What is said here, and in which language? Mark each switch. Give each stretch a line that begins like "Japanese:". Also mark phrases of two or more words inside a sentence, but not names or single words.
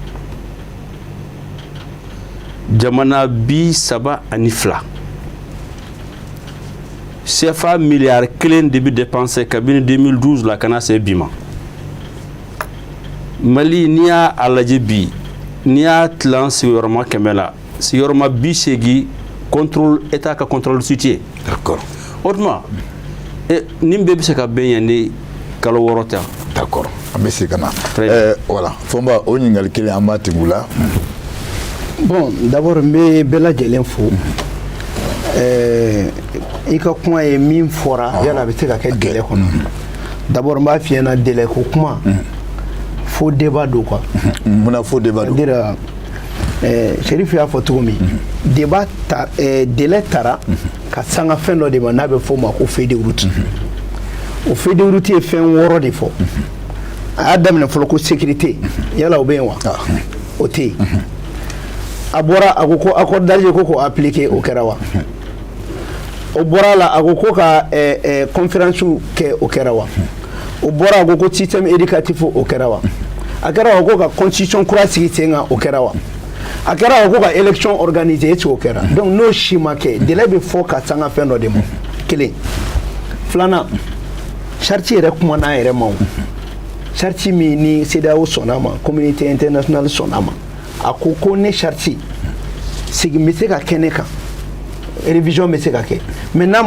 Bambara: jamana 32 CFA milliard 1 de bi dépensé kabini 2012 la kana se bima Mali n'i y'a lajɛ bi n'i y'a tilan sigiyɔrɔma 100 la sigiyɔrɔma 80 contrôle état ka contrôle cité
French: d'accord
Bambara: autrement nin bɛɛ bɛ se ka bɛn yan ni kalo 6 tɛ d'accord an bɛ se ka na voilà Fɔnba o ɲininkali kelen an b'a tɛmɛ o la
French: bon d'abord
Bambara: n bɛ bɛɛ lajɛlen fo i ka kuma ye min fɔra yala a bɛ se ka kɛ délai kɔnɔ d'abord n b'a f'i ɲɛna délai ko kuma fo débat do quoi munna fo débat do c'est-à-dire Cherif y'a fɔ cogo min débat délai tara ka sanga fɛn dɔ de ma n'a bɛ fɔ o ma ko
French: feuille de route
Bambara: o
French: feuille de route
Bambara: ye fɛn 6 de fɔ a y'a daminɛ fɔlɔ ko sécurité yala o bɛ yen wa o tɛ yen a bɔra a ko ko accordage ko appliquer o kɛra wa o bɔra la a ko ka conférence kɛ o kɛra wa o bɔra a ko système éducatif o kɛra wa a kɛra wa ko ka constitution kura sigi sen kan o kɛra wa a kɛra wa ko ka
French: élection organisée est-ce
Bambara: o kɛra donc n'o si ma kɛ délai bɛ fɔ ka sanga fɛn dɔ de ma kelen filanan charte yɛrɛ kuma n'a yɛrɛ ma o charte min ni CEDEAO sɔnna ma
French: communauté internationale
Bambara: sɔnna ma a ko ne charte segin bɛ se ka kɛ ne kan révision bɛ se ka kɛ mais n'a